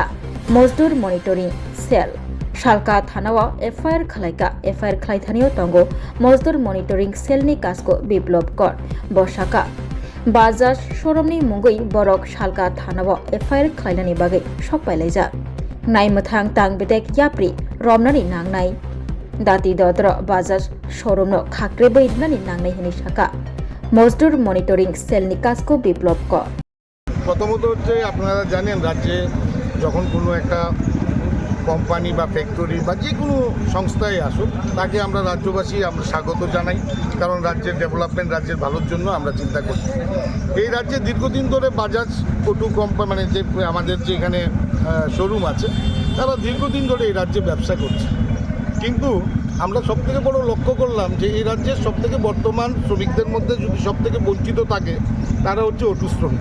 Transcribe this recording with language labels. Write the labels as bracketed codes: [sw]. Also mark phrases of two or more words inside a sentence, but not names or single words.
[trp] मजदुर मनिटरिं सेल शालका थानाव एफआईआर खलाइका एफआईआर खलाइथानियो तंगो मजदुर मनिटरिं सेलनि कासको बिप्लब कर बसाका बाजार शोरूमनि मुगै बरक शालका थानाव एफआईआर खलाइनानि बागै सकपाइलाइजा नायमथां तां बेटेक याप्रि रमनानि नांनाय दाति दद्र बाजार शोरूमनो खाख्रे बैदनानि नांनाय हनि शाखा मजदुर मनिटरिं सेलनि कासको बिप्लब कर [bn] প্রথমত হচ্ছে আপনারা জানেন রাজ্যে যখন কোনো একটা কোম্পানি বা ফ্যাক্টরি বা যে কোনো সংস্থায় আসুক তাকে আমরা রাজ্যবাসী আমরা স্বাগত জানাই, কারণ রাজ্যের ডেভেলপমেন্ট রাজ্যের ভালোর জন্য আমরা চিন্তা করি। এই রাজ্যে দীর্ঘদিন ধরে বাজাজ অটো কোম্পানি মানে যে আমাদের যে এখানে শোরুম আছে তারা দীর্ঘদিন ধরে এই রাজ্যে ব্যবসা করছে, কিন্তু আমরা সবথেকে বড় লক্ষ্য করলাম যে এই রাজ্যের সবথেকে বর্তমান শ্রমিকদের মধ্যে যদি সবথেকে বঞ্চিত থাকে তারা হচ্ছে অটো শ্রমিক।